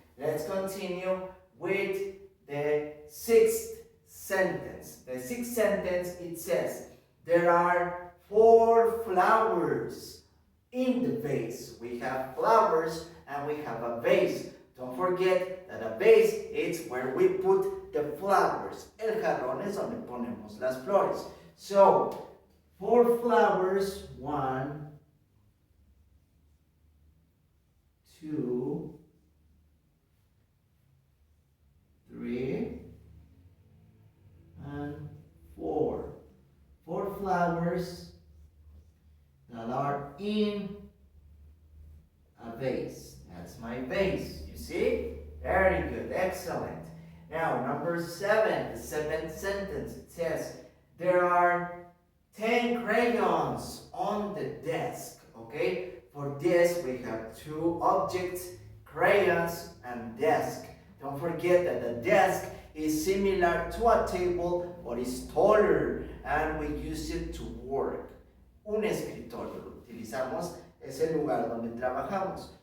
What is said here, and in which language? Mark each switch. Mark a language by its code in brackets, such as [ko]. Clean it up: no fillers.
[en] Let's continue with the sixth sentence. The sixth sentence, it says, there are 4 flowers in the vase. We have flowers and we have a vase. Don't forget that a vase is where we put the flowers. [es] El jarrón es donde ponemos las flores. [en] So, 4 flowers, 1, 2, 3, and 4. 4 flowers that are in a vase. That's my vase. You see? Very good. Excellent. Now, number 7, the 7th sentence. It says, there are 10 crayons on the desk. Okay? For this, we have 2 objects, crayons and desk. Don't forget that the desk is similar to a table, but is taller, and we use it to work. [es] Un escritorio. Lo utilizamos, es el lugar donde trabajamos.